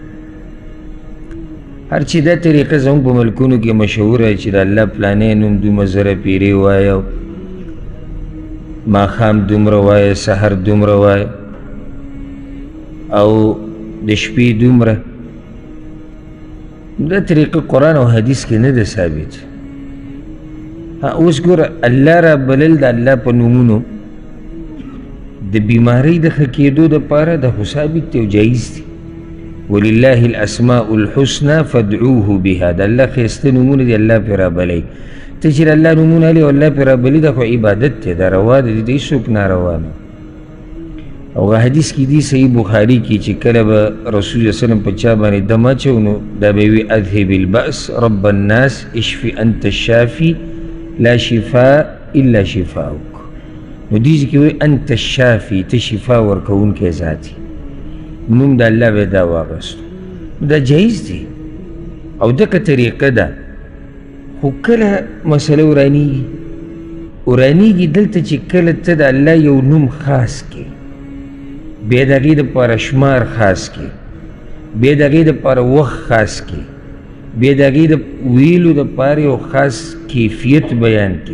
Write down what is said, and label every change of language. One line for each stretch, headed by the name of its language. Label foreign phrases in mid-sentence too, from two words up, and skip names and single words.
Pashto: هر چې دا طریقه زموږ په ملکونو کې مشهوره چې د الله پلانی نوم دومره زره پیرې وایه، ماښام دومره وایه، سحر دومره وایه او د شپې دومره. دا طریقه قرآن او حدیث کې نه ده ثابت. اوس ګوره الله را بلل د الله په نومونو د بیمارۍ د ښه کېدو دپاره دا خو ثابت دی او جایز دی.
Arabic: ولله الاسماء الحسنى فادعوه بها.
Pashto: د الله ښایسته نومونه دي، الله پرې رابلی. ته چې د الله نومونه هلې او الله پرې رابلی دا خو عبادت دی، دا روا ده، د هېڅوک ناروا نه. او حدیث کې دی صحیح بخاري کې چې کله به رسول الله وسلم په چا باندې دم اچو نو دا به وي
Arabic: اذهب البأس رب الناس اشفي انت الشافي لا شفاء الا شفاؤک.
Pashto: نو دې کې وایي
Arabic: انت الشافي،
Pashto: ته شفا ورکوونکی ذات یې، نوم د الله به دا واغستو. دا جایز دی او دغه طریقه ده. خو کله مسله ورانیږي دلته چې کله ته د الله یو نوم خاص کې، بیا د هغې دپاره شمار خاص کې، بیا د هغې دپاره وخت خاص کې، بیا د هغې د ویلو دپاره یو خاص کیفیت بیان کې.